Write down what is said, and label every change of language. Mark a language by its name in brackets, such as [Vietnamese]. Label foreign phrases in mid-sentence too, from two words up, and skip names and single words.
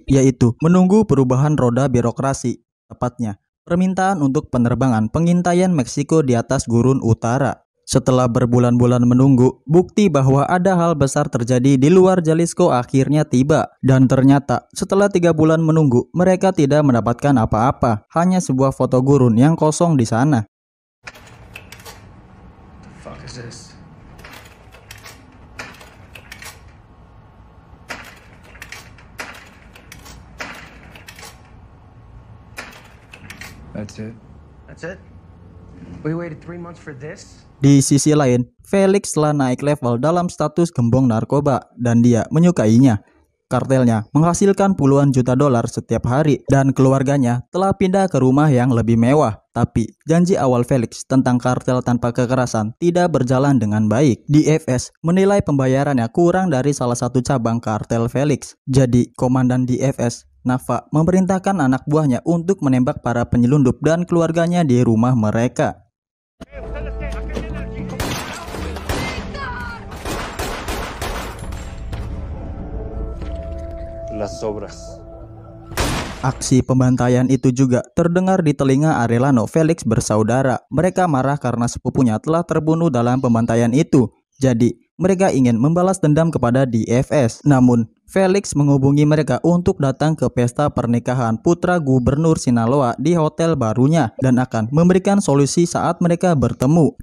[Indonesian] Yaitu menunggu perubahan roda birokrasi. Tepatnya, permintaan untuk penerbangan pengintaian Meksiko di atas gurun utara. Setelah berbulan-bulan menunggu, bukti bahwa ada hal besar terjadi di luar Jalisco akhirnya tiba. Dan ternyata, setelah 3 bulan menunggu, mereka tidak mendapatkan apa-apa. Hanya sebuah foto gurun yang kosong di sana. [English] The fuck is this? That's it. That's it? We waited 3 months for this? [Indonesian] Di sisi lain, Felix telah naik level dalam status gembong narkoba dan dia menyukainya. Kartelnya menghasilkan puluhan juta dolar setiap hari dan keluarganya telah pindah ke rumah yang lebih mewah. Tapi janji awal Felix tentang kartel tanpa kekerasan tidak berjalan dengan baik. DFS menilai pembayarannya kurang dari salah satu cabang kartel Felix. Jadi komandan DFS, Nava, memerintahkan anak buahnya untuk menembak para penyelundup dan keluarganya di rumah mereka. [Spanish] Las obras. [Indonesian] Aksi pembantaian itu juga terdengar di telinga Arellano Felix bersaudara. Mereka marah karena sepupunya telah terbunuh dalam pembantaian itu. Jadi, mereka ingin membalas dendam kepada DFS. Namun, Felix menghubungi mereka untuk datang ke pesta pernikahan putra gubernur Sinaloa di hotel barunya dan akan memberikan solusi saat mereka bertemu.